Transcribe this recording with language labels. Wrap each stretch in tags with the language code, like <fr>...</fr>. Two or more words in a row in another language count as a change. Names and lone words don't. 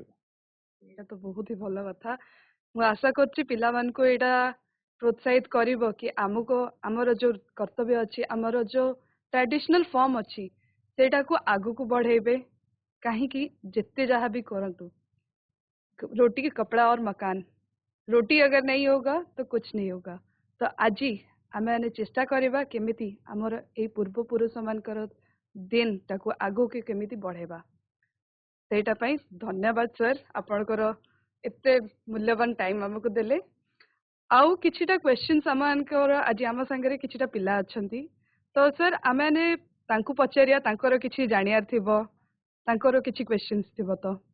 <or>ଏଇଟା ତ ବହୁତ ହି ଭଲ କଥା ମୁଁ ଆଶା କରୁଛି ପିଲାମାନଙ୍କୁ ଏଇଟା ପ୍ରୋତ୍ସାହିତ କରିବ କି ଆମକୁ ଆମର ଯୋଉ କର୍ତ୍ତବ୍ୟ ଅଛି ଆମର ଯୋଉ</or> <en>traditional form</en> <or>ଅଛି ସେଇଟାକୁ ଆଗକୁ ବଢେଇବେ କାହିଁକି ଯେତେ ଯାହା भी କରନ୍ତୁ</or> <hi>रोटी की कपड़ा और मकान रोटी अगर नहीं होगा तो कुछ नहीं होगा तो</hi> <or>ଆଜି ଆମେ ଚେଷ୍ଟା କରିବା କେମିତି ଆମର ଏଇ ପୂର୍ବପୁରୁଷ ମାନଙ୍କର ଦିନଟାକୁ ଆଗକୁ କେମିତି ବଢେଇବା ସେଇଟା ପାଇଁ ଧନ୍ୟବାଦ ସାର୍ ଆପଣଙ୍କର ଏତେ ମୂଲ୍ୟବାନ ଟାଇମ୍ ଆମକୁ ଦେଲେ ଆଉ କିଛିଟା କ୍ୱେଶ୍ଚନ୍ସ ଆମମାନଙ୍କର ଆଜି ଆମ ସାଙ୍ଗରେ କିଛିଟା ପିଲା ଅଛନ୍ତି ତ ସାର୍ ଆମେମାନେ ତାଙ୍କୁ ପଚାରିବା ତାଙ୍କର କିଛି ଜାଣିବାର ଥିବ ତାଙ୍କର କିଛି କ୍ୱେଶ୍ଚନ୍ସ ଥିବ ତ</or>